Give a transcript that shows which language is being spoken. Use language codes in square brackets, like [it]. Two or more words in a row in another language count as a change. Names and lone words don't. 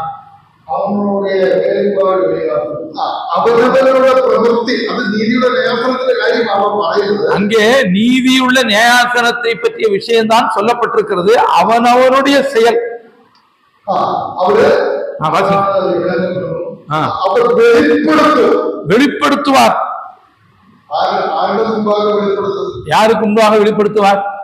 [ta] அவனுடைய வேறுபாடு வெளியாகும். [ml] അവരുടെ പ്രവൃത്തി അത് നീതിയുടെ ന്യായാസനത്തിന്റെ കാര്യം അവർ പറയുന്നത്. [ta] அங்கே நீதியுள்ள நியாயாசனத்தை பற்றிய விஷயம்தான் சொல்லப்பட்டிருக்கிறது. அவனவனுடைய செயல் அவரு அவர் வெளிப்படுத்துவார். யாருக்கு முன்பாக வெளிப்படுத்துவார்?